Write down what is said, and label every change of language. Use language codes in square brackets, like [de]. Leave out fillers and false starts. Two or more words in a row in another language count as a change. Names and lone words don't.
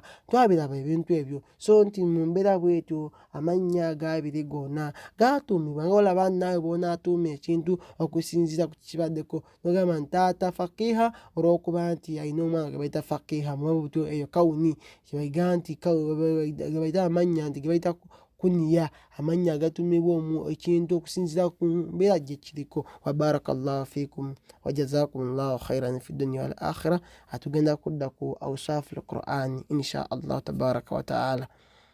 [lg] Twabiraba ebintu ebyo, so nti mu mbeera bwetyo amannya ag'abiri gonna gaatuumibwa nga olaba naawe bw'onaatuuma ekintu okusinziira ku kibaddeko, n'ogamba nti taata faqiiha olw'okuba nti alina omwana gwe bayita faqiiha, mubutyo eyo kawuni ge bayita amannya nti ge bayita kuniya, amannya agatuumibwa ekintu okusinziira ku mbeera gye kiriko. [ar] وبارك الله فيكم وجزاكم الله خيرا في الدنيا والآخرة. [lg] Atugenda kudda ku [ar] أوصاف القرآن إن شاء الله تبارك وتعالى.